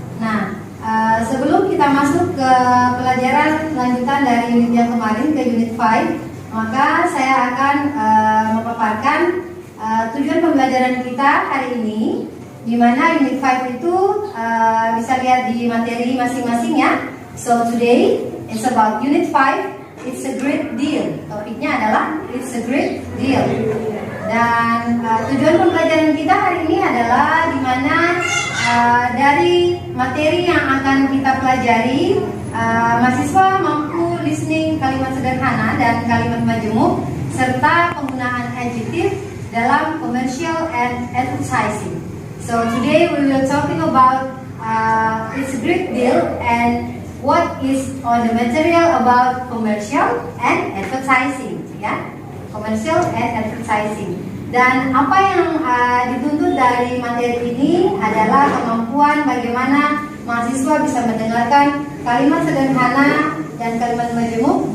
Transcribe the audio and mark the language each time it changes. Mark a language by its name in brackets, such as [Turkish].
[Indonesian] Nah, sebelum kita masuk ke pelajaran lanjutan dari unit yang kemarin ke unit 5, maka saya akan memaparkan tujuan pembelajaran kita hari ini, di mana unit 5 itu bisa lihat di materi masing-masing, ya. [English] So today it's about unit 5, it's a great deal. [Indonesian] Topiknya adalah [English] it's a great deal. [Indonesian] Dan tujuan pembelajaran kita hari ini adalah di mana dari materi yang akan kita pelajari, mahasiswa mampu listening kalimat sederhana dan kalimat majemuk serta penggunaan adjektif dalam [English] commercial and advertising. So today we will talking about it's a great deal and what is on the material about commercial and advertising, ya, commercial and advertising. [Indonesian] Dan apa yang dituntut dari materi ini adalah kemampuan bagaimana mahasiswa bisa mendengarkan kalimat sederhana dan kalimat majemuk.